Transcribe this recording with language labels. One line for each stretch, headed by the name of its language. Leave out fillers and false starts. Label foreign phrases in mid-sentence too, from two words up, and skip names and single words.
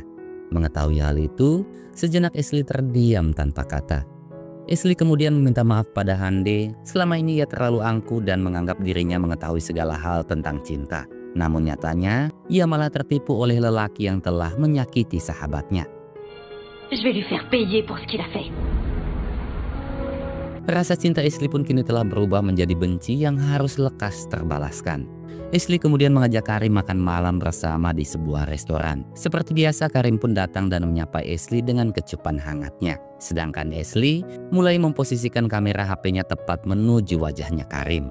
Indonesian: Mengetahui hal itu, sejenak Ashley terdiam tanpa kata. Ashley kemudian meminta maaf pada Hande. Selama ini ia terlalu angkuh dan menganggap dirinya mengetahui segala hal tentang cinta. Namun nyatanya, ia malah tertipu oleh lelaki yang telah menyakiti sahabatnya.
French: Je vais lui faire payer pour ce qu'il a fait.
Indonesian: Rasa cinta Ashley pun kini telah berubah menjadi benci yang harus lekas terbalaskan. Ashley kemudian mengajak Karim makan malam bersama di sebuah restoran. Seperti biasa, Karim pun datang dan menyapa Ashley dengan kecupan hangatnya. Sedangkan Ashley mulai memposisikan kamera HP-nya tepat menuju wajahnya Karim.